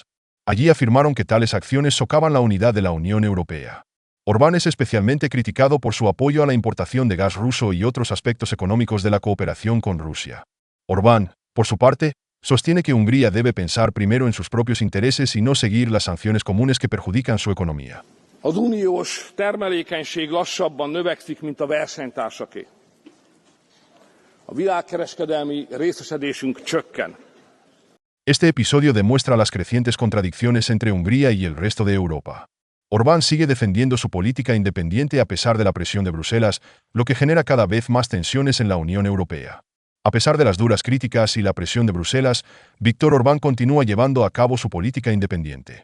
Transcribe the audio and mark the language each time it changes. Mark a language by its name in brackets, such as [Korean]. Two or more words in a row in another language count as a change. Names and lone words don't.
[Spanish] Allí afirmaron que tales acciones socavan la unidad de la Unión Europea. Orbán es especialmente criticado por su apoyo a la importación de gas ruso y otros aspectos económicos de la cooperación con Rusia. Orbán, por su parte, sostiene que Hungría debe pensar primero en sus propios intereses y no seguir las sanciones comunes que perjudican su economía. [Hungarian] Az uniós termelékenység lassabban növekszik, mint a versenytársaké. A világkereskedelmi részesedésünk csökken. [Spanish] Este episodio demuestra las crecientes contradicciones entre Hungría y el resto de Europa. Orbán sigue defendiendo su política independiente a pesar de la presión de Bruselas, lo que genera cada vez más tensiones en la Unión Europea. A pesar de las duras críticas y la presión de Bruselas, Viktor Orbán continúa llevando a cabo su política independiente.